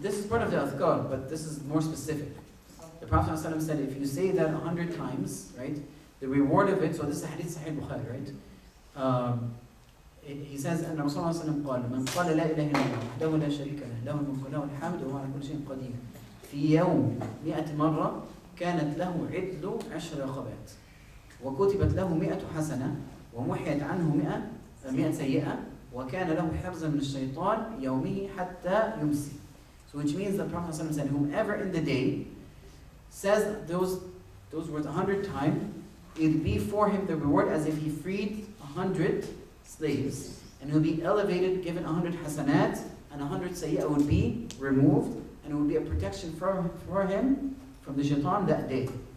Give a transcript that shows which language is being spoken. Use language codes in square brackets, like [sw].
[en] This is part of the adhkar, but this is more specific. The Prophet ﷺ said, if you say that 100 times, right, the reward of it, so this is hadith Sahih Bukhari, right? [ar] He says, أن رسول الله صلى الله عليه وسلم قال من قال لا إله إلا الله وحده لا شريك له له الملك وله الحمد وهو على كل شيء قدير في يوم 100 مرة كانت له عدل 10 رقبات وكتبت له 100 حسنة ومحيت عنه 100 سيئة وكان له حفظا من الشيطان يومه حتى يمسي. [en] So which means the Prophet ﷺ said, whomever in the day says those words 100 times, it will be for him the reward as if he freed 100 slaves, and he will be elevated, given 100 hasanat, and 100 sayyah would be removed, and it would be a protection for him from the shaitan that day.